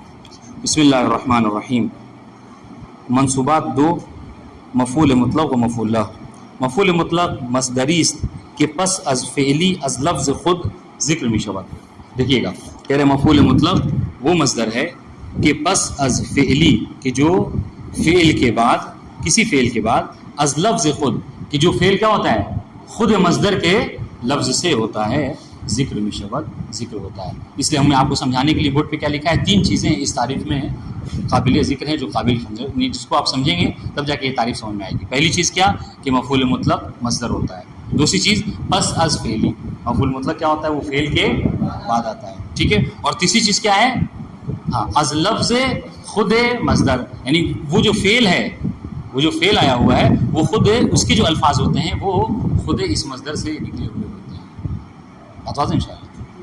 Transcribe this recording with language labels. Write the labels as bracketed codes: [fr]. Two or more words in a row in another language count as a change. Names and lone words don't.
[ar] بسم اللہ الرحمن الرحیم. [fa] منصوبات دو، مفعول مطلق و مفعول لہ. مفعول مطلق مصدری است کہ پس از فعلی از لفظ خود ذکر می شود. [ur] دیکھیے گا، کہہ رہے مفعول مطلق وہ مصدر ہے کہ [fa] پس از فعلی [ur] کہ جو فعل کے بعد، کسی فعل کے بعد، [fa] از لفظ خود [ur] کہ جو فعل کیا ہوتا ہے، خود مصدر کے لفظ سے ہوتا ہے، [fa] ذکر می شود، [ur] ذکر ہوتا ہے. اس لیے ہم نے آپ کو سمجھانے کے لیے بورڈ پہ کیا لکھا ہے، 3 چیزیں اس تعریف میں قابل ذکر ہیں جو قابل جس کو آپ سمجھیں گے تب جا کے یہ تعریف سمجھ میں آئے گی. پہلی چیز کیا کہ مفعول مطلق مصدر ہوتا ہے. دوسری چیز [fa] پس از فعلی، [ur] مفعول مطلق کیا ہوتا ہے، وہ فعل کے بعد آتا ہے، ٹھیک ہے. اور تیسری چیز کیا ہے، ہاں [fa] از لفظ خود [ur] مصدر، یعنی وہ جو فعل ہے، وہ جو فعل آیا ہوا ہے وہ خود اس کے جو الفاظ ہوتے ہیں وہ خود اس مصدر سے نکلے ہوئے ہوتے ہیں. بات واضح [ar] ان شاء اللہ.